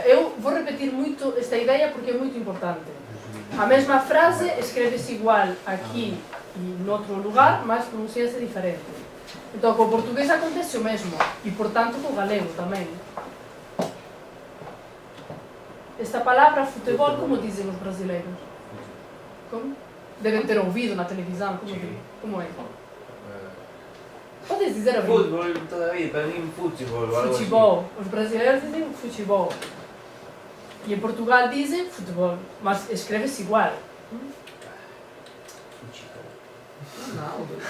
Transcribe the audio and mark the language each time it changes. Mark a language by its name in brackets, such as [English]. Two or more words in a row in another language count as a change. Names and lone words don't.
[Galician] Eu vou repetir moito esta ideia porque é moito importante. A mesma frase escreve-se igual aquí e noutro lugar, mas pronuncia-se diferente. Entón, co portugués acontece o mesmo e, por tanto, co galego tamén. Esta palabra futebol, como dicen os brasileiros? Como? Deben ter ouvido na televisão, como é? [Portuguese] Podes dizer a mim? [Galician] Fútbol toda a vida, para mí futebol ou algo así. [Portuguese] Futebol. Os brasileiros dizem futebol. E em Portugal dizem futebol, mas escreve-se igual. Não.